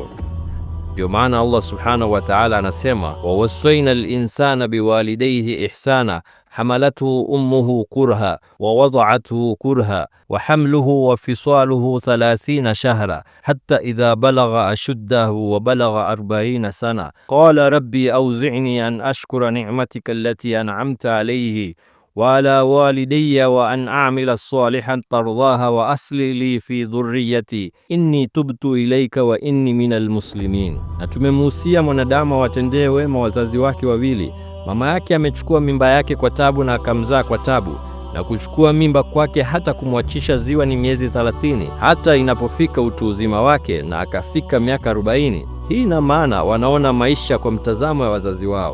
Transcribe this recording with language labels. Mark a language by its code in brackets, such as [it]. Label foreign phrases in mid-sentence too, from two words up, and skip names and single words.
[sw] Ndio maana [ar] الله سبحانه وتعالى anasema, ووصينا الإنسان بوالديه إحسانا حملته أمه كرها ووضعته كرها وحمله وفصاله ثلاثون شهرا حتى إذا بلغ أشده وبلغ أربعين سنة قال رب أوزعني أن أشكر نعمتك التي أنعمت عليه وعلى والدي وأن أعمل صالحا ترضاها وأصلح لي في ذريتي إني تبت إليك وإني من المسلمين. [sw] Na tumemuhusia mwanadamu watendee wema wazazi wake wawili. Mama yake amechukua mimba yake kwa tabu na akamzaa kwa tabu, na kuchukua mimba kwake hata kumwachisha ziwa ni miezi 30, hata inapofika utu uzima wake na akafika miaka 40. Hii ina maana wanaona maisha kwa mtazamo wa wazazi wao.